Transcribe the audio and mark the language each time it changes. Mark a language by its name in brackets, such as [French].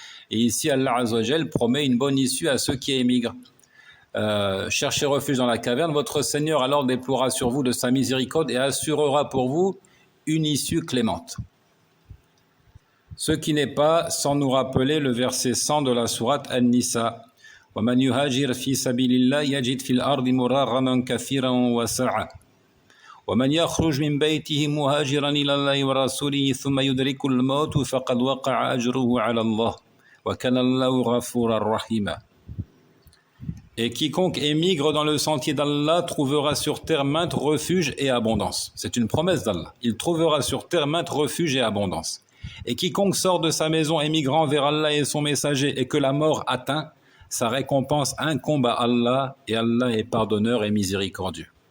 [French] Et ici, Allah [Arabic] Azza wa Jal [French] promet une bonne issue à ceux qui émigrent. Cherchez refuge dans la caverne, votre Seigneur alors déploiera sur vous de sa miséricorde et assurera pour vous une issue clémente. Ce qui n'est pas sans nous rappeler le verset 100 de la sourate An-Nisa. [Arabic] وَمَنْ يُهَاجِرْ فِي سَبِيلِ اللَّهِ يَجِدْ فِي الْأَرْضِ مُرَاغَمًا كَثِيرًا وَسَعًا ومن يخرج من بيته مهاجرا إلى الله ورسوله ثم يدرك الموت فقد وقع أجره على الله وكان الله غفورا رحيما. [French] Et quiconque émigre dans le sentier d'Allah trouvera sur terre maintes refuges et abondance. C'est une promesse d'Allah. Il trouvera sur terre maintes refuges et abondance. Et quiconque sort de sa maison émigrant vers Allah et son messager et que la mort atteint, sa récompense incombe à Allah et Allah est pardonneur et miséricordieux.